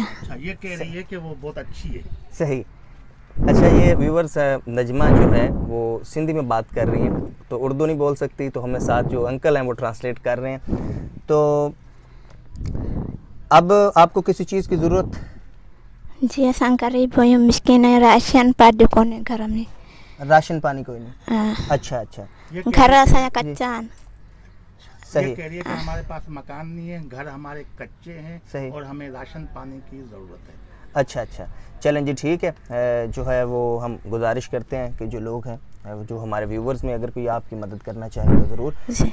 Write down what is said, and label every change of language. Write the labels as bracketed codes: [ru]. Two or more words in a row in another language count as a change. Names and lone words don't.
[ur] اچھا، یہ کہہ رہی ہے کہ وہ بہت اچھی ہے. सही। اچھا، یہ ویورز، نجمہ جو ہے وہ سندھی میں بات کر رہی ہیں، تو اردو نہیں بول سکتی، تو ہمیں ساتھ جو انکل ہیں وہ ٹرانسلیٹ کر رہے ہیں. تو اب آپ کو کسی چیز کی ضرورت? [sd] जी असां गरीब आहियूं, मिस्किन आहियूं, राशन पानी कोन्हे घर में। [ur] راشن پانی کوئی نہیں? हाँ। اچھا اچھا. [sd] घर असांजा कच्चा आहिनि। [ur] सही। یہ کہہ رہی ہے کہ ہمارے پاس مکان نہیں ہے، گھر ہمارے کچے ہیں. सही। اور ہمیں راشن پانی کی ضرورت ہے. اچھا اچھا، چلیں جی، ٹھیک ہے۔ جو ہے وہ ہم گزارش کرتے ہیں کہ جو لوگ ہیں، جو ہمارے ویورز میں اگر کوئی آپ کی مدد کرنا چاہے تو ضرور.